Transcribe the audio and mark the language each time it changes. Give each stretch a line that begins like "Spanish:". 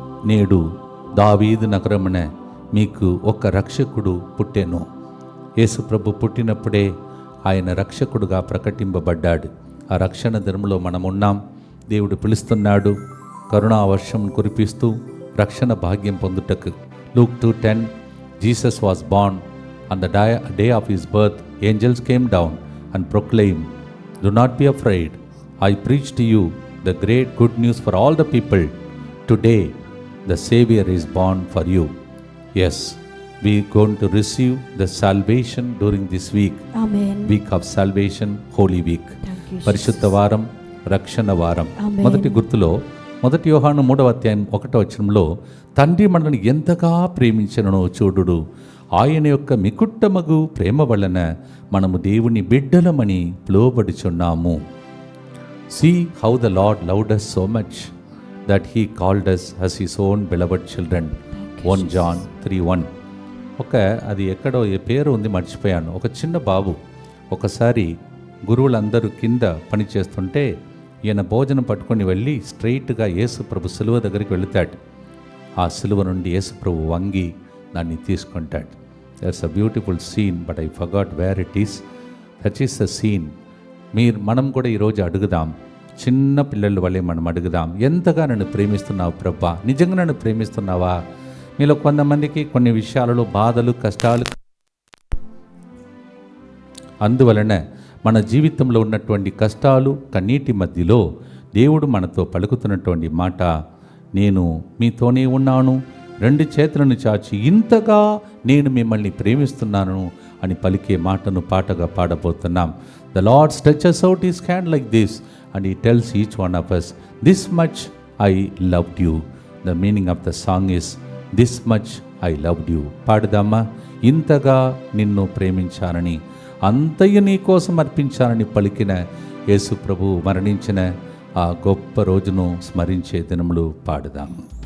Telugu: నేడు దావీదు నగరమున మీకు ఒక రక్షకుడు పుట్టెను. యేసు ప్రభు పుట్టినప్పుడే ఆయన రక్షకుడుగా ప్రకటింపబడ్డాడు. ఆ రక్షణ దినములో మనమున్నాం. దేవుడు పిలుస్తున్నాడు కరుణావర్షం కురిపిస్తూ రక్షణ భాగ్యం పొందుటకు.
English: Luke 2:10. Jesus was born. On the day of his birth, angels came down and proclaimed, "Do not be afraid. I preach to you the great good news for all the people. Today, the Savior is born for you." Yes, we are going to receive the salvation during this week. Amen. Week of salvation, Holy Week.
Telugu: పరిశుద్ధ వారం, రక్షణ వారం. మొదటి గుర్తులో 1 యోహాను 3:1 తండ్రి మనల్ని ఎంతగా ప్రేమించనో చూడుడు, ఆయన యొక్క మికుట్టమగు ప్రేమ వలన మనము దేవుని బిడ్డలమని పిలువబడుచున్నాము.
English: See how the Lord loved us so much that he called us as his own beloved children. 1 John 3:1.
Telugu: అది ఎక్కడో ఏ పేరు ఉంది మర్చిపోయాను. ఒక చిన్న బాబు ఒకసారి గురువులందరూ కింద పని చేస్తుంటే ఈయన భోజనం పట్టుకొని వెళ్ళి స్ట్రైట్గా యేసుప్రభు సిలువ దగ్గరికి వెళుతాడు. ఆ సిలువ నుండి యేసుప్రభు వంగి దాన్ని తీసుకుంటాడు.
English: That's a beautiful scene, but I forgot where it is. That is the scene.
Telugu: మనం కూడా ఈరోజు అడుగుదాం, చిన్న పిల్లల వల్లే మనం అడుగుదాం, ఎంతగా నన్ను ప్రేమిస్తున్నావు ప్రభా, నిజంగా నన్ను ప్రేమిస్తున్నావా? మీలో కొంతమందికి కొన్ని విషయాలలో బాధలు, కష్టాలు, అందువలన మన జీవితంలో ఉన్నటువంటి కష్టాలు, కన్నీటి మధ్యలో దేవుడు మనతో పలుకుతున్నటువంటి మాట, నేను మీతోనే ఉన్నాను, 2 చేతులను చాచి ఇంతగా నేను మిమ్మల్ని ప్రేమిస్తున్నాను అని పలికే మాటను పాటగా పాడబోతున్నాం.
English: The Lord stretches out his hand like this and he tells each one of us, "This much I loved you." The meaning of the song is, "This much I loved you."
Telugu: పాడదామా? ఇంతగా నిన్ను ప్రేమించానని, అంతయు నీ కోసం అర్పించాలని పలికిన యేసు ప్రభు మరణించిన ఆ గొప్ప రోజును స్మరించే దినములు పాడుదాం.